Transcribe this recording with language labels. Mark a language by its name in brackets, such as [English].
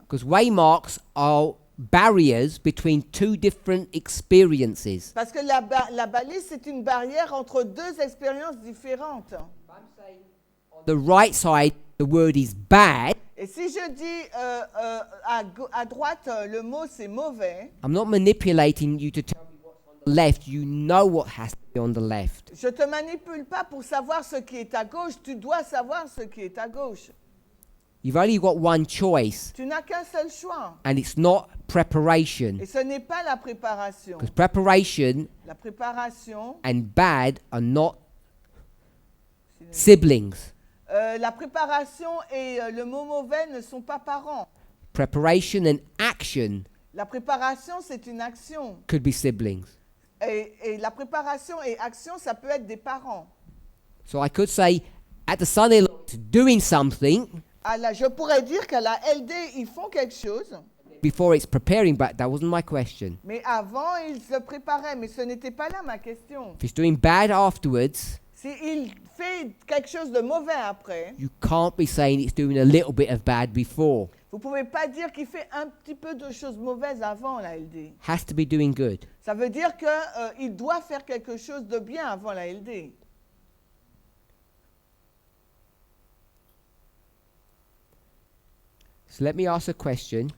[English] because waymarks are barriers between two different experiences. [French] Parce que la balise, c'est une barrière entre deux expériences différentes. [English] The right side, the word is bad. [French] Et si je dis à droite, le mot, c'est mauvais, [English] I'm not manipulating you to tell me what's on the left. You know what has to be on the left. [French] je ne te manipule pas pour savoir ce qui est à gauche, tu dois savoir ce qui est à gauche. [English] You've only got one choice, [French] Tu n'as qu'un seul choix. [English] and it's not preparation. [French] Et ce n'est pas la préparation. [English] Because preparation [French] La préparation, [English] and bad are not siblings. [French] la préparation et le mot mauvais ne sont pas parents. [English] Preparation and action [French] La préparation, c'est une action. [English] could be siblings. [French] Et la préparation et action, ça peut être des parents. [English] So I could say, at the Sunday law, it's doing something [French] Je pourrais dire qu'à la LD, ils font quelque chose, [English] before it's preparing, but that wasn't my question. [French] mais avant, ils se préparaient. Mais ce n'était pas là ma question. [English] If it's doing bad afterwards, [French] S'il fait quelque chose de mauvais après, [English] you can't be saying it's doing a little bit of bad before. [French] vous ne pouvez pas dire qu'il fait un petit peu de choses mauvaises avant la LD. [English] Has to be doing good. [French] Ça veut dire qu'il doit faire quelque chose de bien avant la LD. [English] So let me ask a question.